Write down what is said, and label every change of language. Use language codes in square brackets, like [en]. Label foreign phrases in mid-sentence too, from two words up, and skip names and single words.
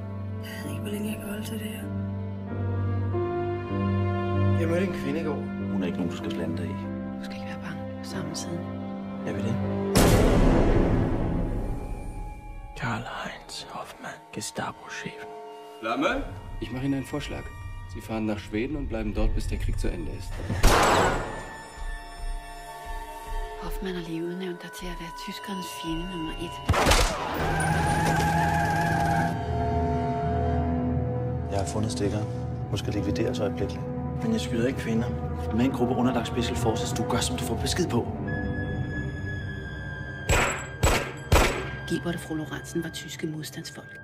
[da] Jeg ved ikke, hvor længe jeg kan holde til det her. Jeg mødte en kvinde i går. Hun er ikke nogen, du skal blande dig i. Du skal ikke være bange på samme side. Jeg vil det. Karl-Heinz Hoffmann, Gestapo-Chefen. Flamme? [de] Ich mache Ihnen einen Vorschlag. Sie fahren nach Schweden und bleiben dort, bis der Krieg zu Ende ist. [da] Hoffmann har lige udnævnt dig til at være tyskernes fjende nummer 1. Jeg har fundet stikker. Hun skal likvideres øjeblikkeligt. Men jeg skyder ikke kvinder. Med en gruppe underlagt Special Forces, du gør, som du får besked på. Gilbert og fru Lorentzen var tyske modstandsfolk.